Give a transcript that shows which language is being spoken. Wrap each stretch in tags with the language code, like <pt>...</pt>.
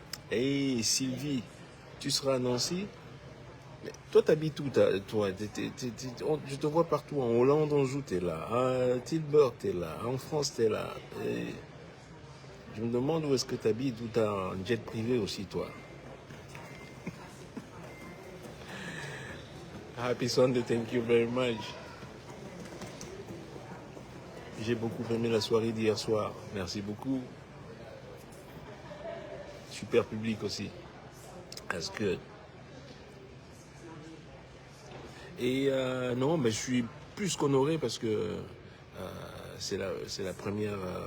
<fr>Hey Sylvie, tu seras à Nancy? Mais toi, t'habites où toi? Je te vois partout. En Hollande, on joue, t'es là. À Tilburg, t'es là. En France, t'es là. Et je me demande où est-ce que t'habites, où t'as un jet privé aussi, toi.</fr> <en>Happy Sunday, thank you very much.</en> <fr>J'ai beaucoup aimé la soirée d'hier soir. Merci beaucoup. Super public aussi.</fr> <en>That's good.</en> <fr>Et non, mais je suis plus qu'honoré parce que c'est la première.</fr>